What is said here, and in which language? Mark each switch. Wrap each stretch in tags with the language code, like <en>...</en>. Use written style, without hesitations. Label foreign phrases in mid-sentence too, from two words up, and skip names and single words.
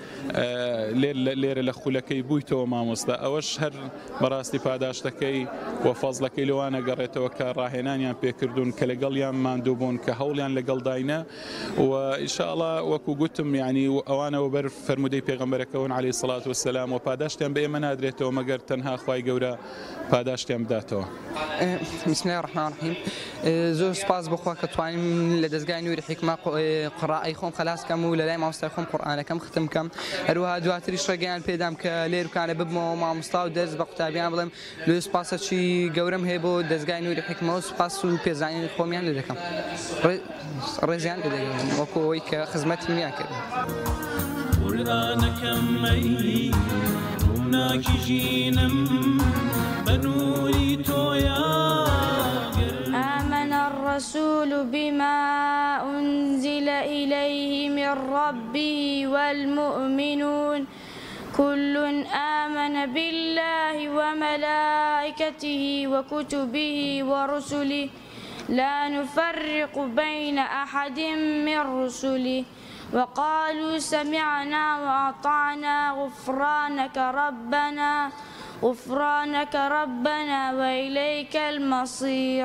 <ckb>لێرە لە خولەکەی بوویتەوە مامۆستا ئەوەش هەر بەڕاستی پاداشتەکەی و فەزڵەکەی لەوانە گەڕێتەوە کە ڕاهێنانیان پێکردوون کە لەگەڵیان ماندوو بوون کە هەوڵیان لەگەڵ داینە و ئینشاءڵڵا وەکو گوتم یعنی ئەوانەوە بەر فەرمودەی پێغەمبەرەکەون</ckb> <ar>عەلەیهی سەڵات وەسەلام</ar> <ckb>و پاداشتیان بە ئێمە نادرێتەوە مەگەر تەنها خوای گەورە پاداشتیان بداتەوە.</ckb> <ar>بسم الله الرحمن الرحیم.</ar> <ckb>زۆر سپاس بخوا کە توانیم لە دەستگای نووری حیکمە قڕائەی خۆم خەلاس کەم و لە لای مامۆستای خۆم قورئانەکەم ختم کەم. هەروەها دواتریش ڕێگەیان پێدام کە لێرکانە ببمەوە مامۆستا و دەرس بە قوتابیان بڵێم لێ سپاسەکی گەورەم هەیە بۆ دەستگای نووری حیکمە و سپاس و پێزانینی خۆمیان لێ دەکەم. ڕێزیان لێ دەگەم وەکو ئەوەی کە خزمەتی میان کردن. قورئانەکەمەی ڕووناکی ژینم بە نووری تۆیە.</ckb> <ar>آمن الرسول بما أنزل إليه من ربه والمؤمنون كل آمن بالله وملائكته وكتبه ورسله لا نفرق بين أحد من رسله وقالوا سمعنا وأطعنا غفرانك ربنا وإليك المصير.</ar>